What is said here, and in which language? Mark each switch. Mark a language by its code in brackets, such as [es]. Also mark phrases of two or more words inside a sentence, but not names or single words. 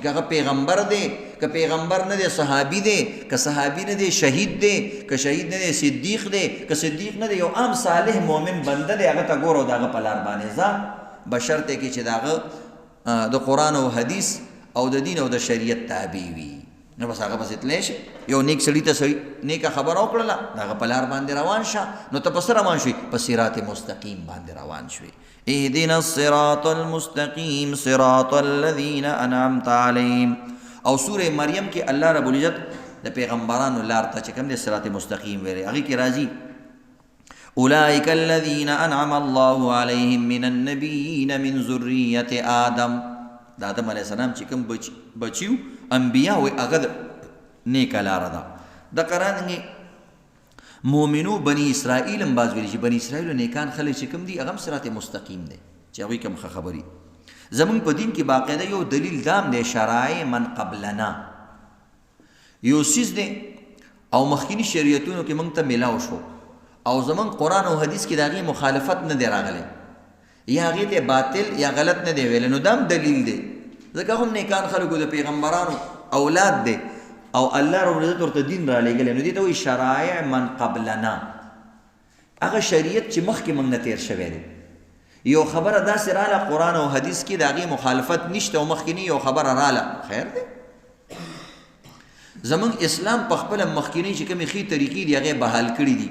[ps] که هغه پیغمبر دی، که پیغمبر نه دی صحابي دی، که صحابي نه دی شهید دی، که شهید نه دی صدیق دی، که صدیق نه دی یو عام صالح مؤمن بنده دی، هغه ته ګوره د هغه په لار باندې ځه، بشرطه کې چې د هغه د قرآن او حدیث او د دین او د شریعت تابع وي. نو بس هغه پسې تللی شي. یو نیک سړي ته سړي نیکه خبره وکړله، د هغه په لار باندې روان شه، نو ته په څه روان شوې؟ په صراط مستقیم باندې روان شوې. [ar] اهدنا الصراط المستقیم صراط الذین انعمت علیهم. [ps] او سورہ مریم کې [ar] الله رب العزت [ps] د پیغمبرانو لار ته چې کوم دی صراط مستقیم ویلی، هغې کې راځي [ar] اولئک الذین انعم الله علیهم من النبیین من ذریة آدم. [ps] د آدم [ar] علیه السلام [ps] چې کوم بچیو انبیا وي هغه د نیکه لاره ده. د قرآن مؤمنو بني اسرائیل هم باز ویلي چې بني اسرائیلو نیکان خلک چې کوم دي هغه هم صراط مستقیم دی چې هغوی کوم ښه خبرې. زمونږ په دین کې باقاعده یو دلیل دام دی، [ar] شرایع من قبلنا [ps] یو څیز دی او مخکینی شریعتونو کې موږ ته میلاو شو او زمونږ قرآن او حدیث کې د هغې مخالفت نه دی راغلی یا هغې ته باطل یا غلط نه دی ویلی، نو دا هم دلیل دی. ځکه هم نیکان خلکو د پیغمبرانو اولاد دی او [ar] الله رب العزت [ps] ورته دین را لېږلی، نو دې ته وایي [ar] شرایع من قبلنا، [ps] هغه شریعت چې مخکې موږ نه تېر شوی دی. یو خبره داسې راله قرآن او حدیث کې د هغې مخالفت نشته او مخکینی یو خبره راله، خیر دی. زمونږ اسلام په خپله مخکینی چې کومې ښې طریقې دي هغې بحال کړي دي.